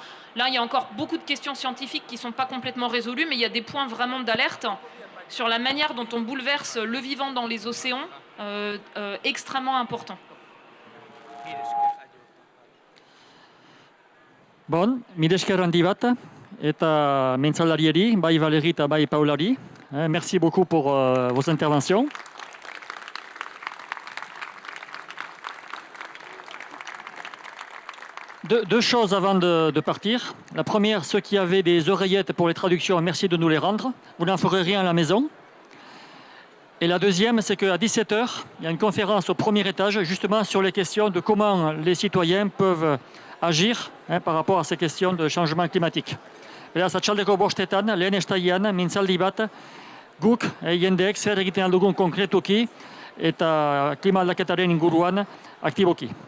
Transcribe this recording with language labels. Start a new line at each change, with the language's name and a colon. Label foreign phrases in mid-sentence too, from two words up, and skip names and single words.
French: Là, il y a encore beaucoup de questions scientifiques qui ne sont pas complètement résolues, mais il y a des points vraiment d'alerte sur la manière dont on bouleverse le vivant dans les océans, extrêmement importants. Bon,
Basque: mila esker handi bat, eta mentzalariari, bai Valérie eta bai Paulari.
French: Merci beaucoup pour vos interventions. Deux choses avant de partir. La première, ceux qui avaient des oreillettes pour les traductions, merci de nous les rendre. Vous n'en ferez rien à la maison. Et la deuxième, c'est qu'à 17h, il y a une conférence au premier étage, justement sur les questions de comment les citoyens peuvent agir par rapport à ces questions de changement climatique.
Basque: Beraz, atxaldeko bostetan, lehen estaian, mintzaldi bat, guk jendeek zer egiten aldugun konkretuki eta klima aldaketaren inguruan aktiboki.